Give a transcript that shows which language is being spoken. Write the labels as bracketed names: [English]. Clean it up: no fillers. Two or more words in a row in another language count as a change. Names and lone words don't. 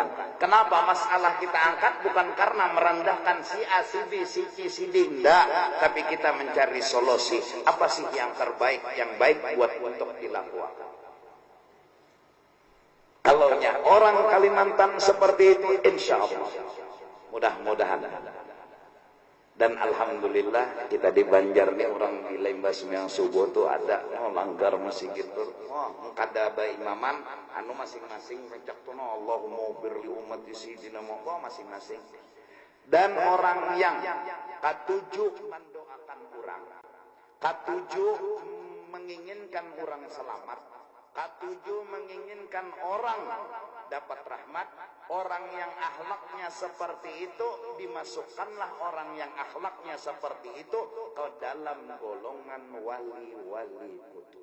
[Indonesian] Kenapa masalah kita angkat? Bukan karena merendahkan si A, si B, si C, si D, enggak. Tapi kita mencari solusi. Apa sih yang terbaik, yang baik buat untuk dilakukan. Kalau orang Kalimantan seperti itu, insya Allah mudah-mudahan. Dan alhamdulillah kita di Banjar nih orang di lembah sembahyang subuh tuh ada langgar masih gitu. [Banjar] Kada ba imaman anu masing-masing mencak tuh [Arabic] Allahumma birli ummati sayyidina Muhammad [Banjar] masing-masing. Dan orang yang katujuh mendoakan orang, katujuh menginginkan orang selamat, katujuh menginginkan orang dapat rahmat. [Indonesian] Orang yang akhlaknya seperti itu, dimasukkanlah orang yang akhlaknya seperti itu ke dalam golongan wali-wali kutub.